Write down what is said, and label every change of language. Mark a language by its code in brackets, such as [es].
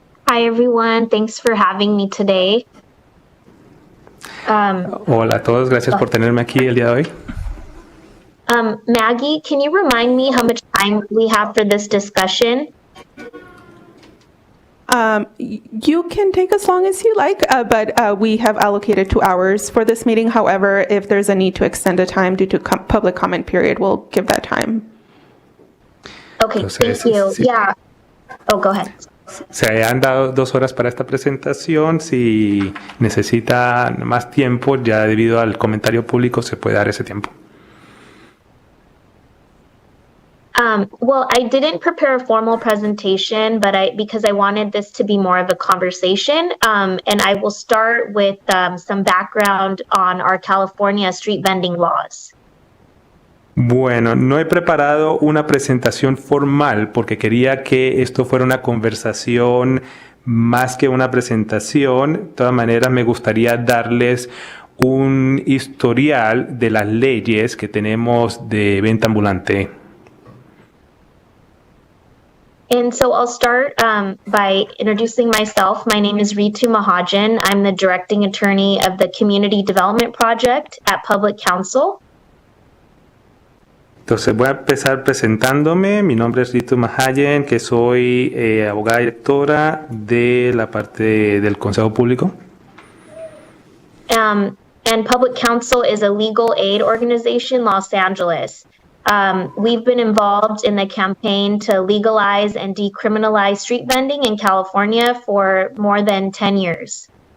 [en] Hi, everyone. Thanks for having me today. [es] Hola a todos, gracias por tenerme aquí el día de hoy. [en] Maggie, can you remind me how much time we have for this discussion? You can take as long as you like, but we have allocated 2 hours for this meeting. However, if there's a need to extend the time due to public comment period, we'll give that time. Okay, [es] Entonces, [en] thank you. [es] sí. [en] Yeah. Oh, go ahead. [es] Se han dado 2 horas para esta presentación. Si necesita más tiempo, ya debido al comentario público, se puede dar ese tiempo. [en] Well, I didn't prepare a formal presentation, but because I wanted this to be more of a conversation, and I will start with some background on our California street vending laws. [es] Bueno, no he preparado una presentación formal porque quería que esto fuera una conversación más que una presentación. De todas maneras, me gustaría darles un historial de las leyes que tenemos de venta ambulante. [en] And so I'll start by introducing myself. My name is Ritu Mahajan. I'm the directing attorney of the Community Development Project at Public Counsel. [es] Entonces voy a empezar presentándome. Mi nombre es Ritu Mahajan, que soy abogada directora de la parte del Consejo Público. [en] And Public Counsel is a legal aid organization in Los Angeles. We've been involved in the campaign to legalize and decriminalize street vending in California for more than 10 years.